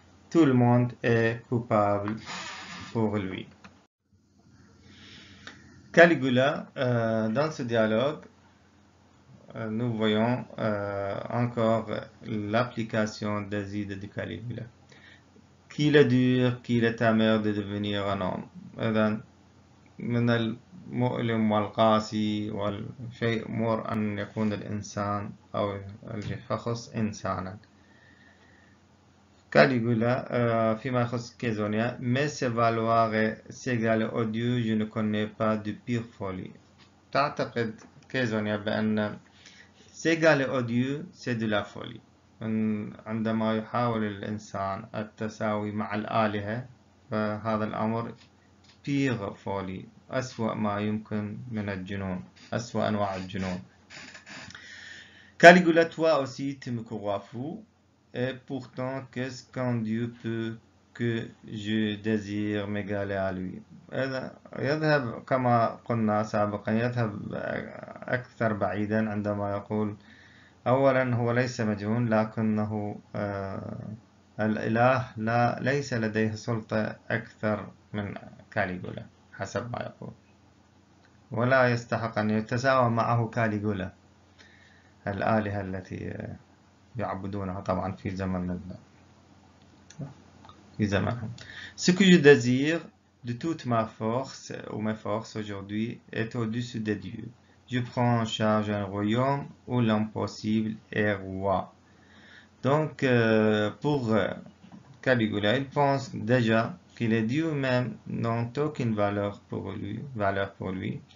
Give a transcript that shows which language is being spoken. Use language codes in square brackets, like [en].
[fr] Tout le monde est coupable pour lui. Caligula, dans ce dialogue, nous voyons encore l'application des idées de Caligula. Qu'il est dur, qu'il est amer de devenir un homme. [ar] إذن من المؤلم والقاسي والشيء مر أن يكون الإنسان أو الشخص إنسانا. [fr] Caligula, [ar] فيما يخص كيزونيا, [fr] mais ses valoirs s'égalent au Dieu, je ne connais pas de pire folie. [ar] تعتقد كيزونيا بأن [fr] s'égaler au Dieu c'est de la folie. [ar] عندما يحاول الإنسان التساوي مع الآلهة فهذا الأمر [fr] pire folie, [ar] أسوأ ما يمكن من الجنون, أسوأ أنواع الجنون. [fr] Caligula, toi aussi tu me crois fou, et pourtant qu'est-ce qu'un Dieu peut que je désire m'égaler à lui. [ar] يذهب كما قلنا سابقا يذهب أكثر بعيدا عندما يقول أولا هو ليس مجنون لكنه الإله ليس لديه سلطة أكثر من كاليغولا حسب ما يقول، ولا يستحق أن يتساوى معه كاليغولا الآلهة التي يعبدونها طبعا في زمنهم. [fr] Ce que je désire de toute ma force ou mes forces aujourd'hui est au-dessus des dieux. Je prends en charge un royaume où l'impossible est roi. Donc, pour Caligula, il pense déjà que les dieux même n'ont aucune valeur pour lui.